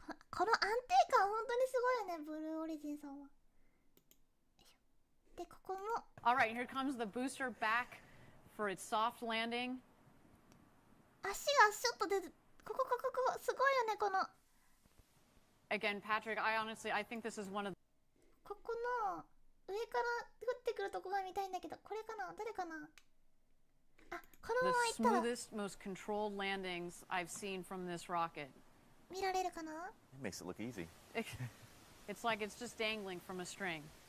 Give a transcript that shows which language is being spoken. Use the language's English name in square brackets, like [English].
[Japanese] この安定感本当にすごいよね、ブルーオリジンさんは。で、ここも。 [English] All right, here comes the booster back for its soft landing. [Japanese] 足がちょっと出る。ここすごいよね、この。 [English] Again, Patrick, I think this is one of. [Japanese] ここの上から降ってくるとこが見たいんだけど、これかな？誰かな？あ、このまま行ったら。 [English] The smoothest, most controlled landings I've seen from this rocket. [Japanese] 見られるかな？ [English] It makes it look easy. It's like it's just dangling from a string.